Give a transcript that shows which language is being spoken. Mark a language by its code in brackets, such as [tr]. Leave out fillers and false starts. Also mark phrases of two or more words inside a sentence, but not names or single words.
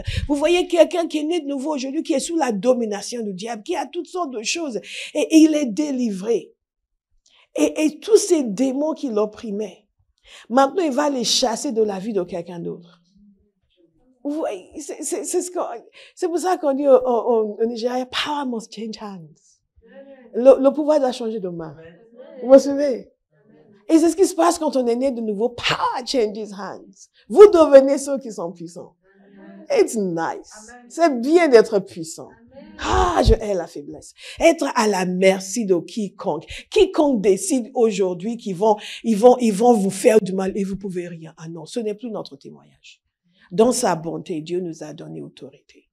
[fr] Vous voyez quelqu'un qui est né de nouveau aujourd'hui, qui est sous la domination du diable, qui a toutes sortes de choses. Et il est délivré. Et tous ces démons qui l'opprimaient, maintenant il va les chasser de la vie de quelqu'un d'autre. C'est pour ça qu'on dit au Nigeria, [en] power must change hands. [fr] Le pouvoir doit changer de main. Vous vous souvenez? Et c'est ce qui se passe quand on est né de nouveau. [en] Power changes hands. [fr] Vous devenez ceux qui sont puissants. [en] It's nice. [fr] C'est bien d'être puissant. Ah, je hais la faiblesse. Être à la merci de quiconque. Quiconque décide aujourd'hui qu'ils vont vous faire du mal et vous pouvez rien. Ah non, ce n'est plus notre témoignage. Dans sa bonté, Dieu nous a donné autorité.